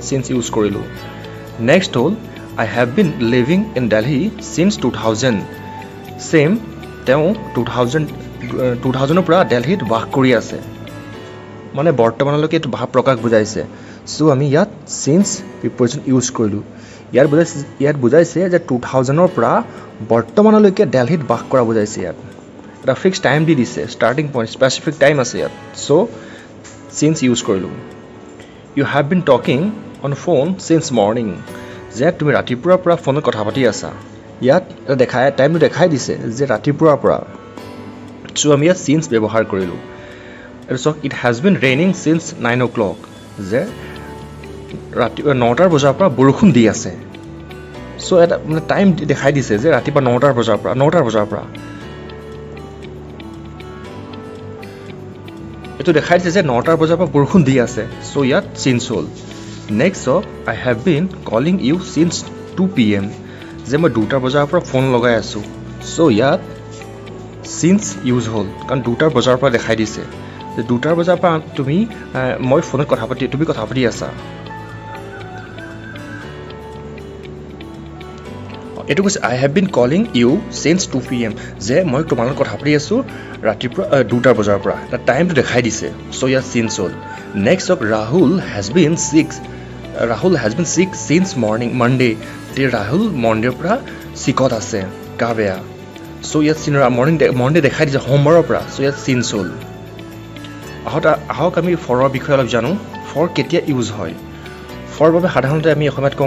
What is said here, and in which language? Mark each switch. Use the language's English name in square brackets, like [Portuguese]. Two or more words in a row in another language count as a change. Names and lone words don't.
[English] since use [Assamese] কৰিলোঁ নেক্সট হ'ল [English] I have been living in Delhi since 2000 same [Assamese] তেওঁ 2000ৰ পৰা দিল্লীত বাস কৰি আছে মানে বৰ্তমানলৈকে এইটো ভাৱ প্ৰকাশ বুজাইছে চ' আমি ইয়াত [English] since preposition use [Assamese] কৰিলোঁ ইয়াত বুজাইছে যে 2000ৰ পৰা বৰ্তমানলৈকে দিল্লীত বাস কৰা বুজাইছে ইয়াত এটা [English] fix time [Assamese] দি দিছে ষ্টাৰ্টিং [English] point specific time [Assamese] আছে ইয়াত চ' [English] since use [Assamese] কৰিলোঁ [English] you have been talking on phone since morning [Assamese] যে তুমি ৰাতিপুৱাৰ পৰা ফোনত কথা পাতি আছা ইয়াত টাইমটো দেখাই দিছে যে ৰাতিপুৱাৰ পৰা চ' আমি ইয়াত সিন্স ব্যৱহাৰ কৰিলোঁ আৰু চাওক [English] it has been raining since 9 o'clock [Assamese] যে ৰাতিপুৱা 9টাৰ বজাৰ পৰা বৰষুণ দি আছে চ' এটা মানে টাইম দেখাই দিছে যে ৰাতিপুৱা 9টাৰ বজাৰ পৰা এইটো দেখাই দিছে যে 9টাৰ বজাৰ পৰা বৰষুণ দি আছে চ' ইয়াত সিন্স হ'ল নেক্সট হওক [English] I have been calling you since 2 PM [Assamese] যে মই 2টা বজাৰ পৰা ফোন লগাই আছোঁ চ' ইয়াত [English] since use [Assamese] হ'ল কাৰণ 2টাৰ বজাৰ পৰা দেখাই দিছে যে 2টাৰ বজাৰ পৰা মই ফোনত তুমি কথা পাতি আছা এইটো কৈছে [English] I have been calling you since 2 PM [Assamese] যে মই তোমাৰ লগত কথা পাতি আছোঁ ৰাতিপুৱা 2টাৰ বজাৰ পৰা এটা টাইমটো দেখাই দিছে চ' ইয়াত সিন্স হ'ল নেক্সট হওক [English] Rahul has been sick since morning [Assamese] ৰাহুল মৰ্ণিংৰ পৰা চিকত আছে গা বেয়া চ' ইয়াত মৰ্ণিং দেখাই দিছে সোমবাৰৰ পৰা চ' ইয়াত সিন্স হ'ল আহক আমি ফৰৰ বিষয়ে অলপ জানো ফৰ কেতিয়া ইউজ হয় ফৰ বাবে সাধাৰণতে আমি অসমীয়াত কওঁ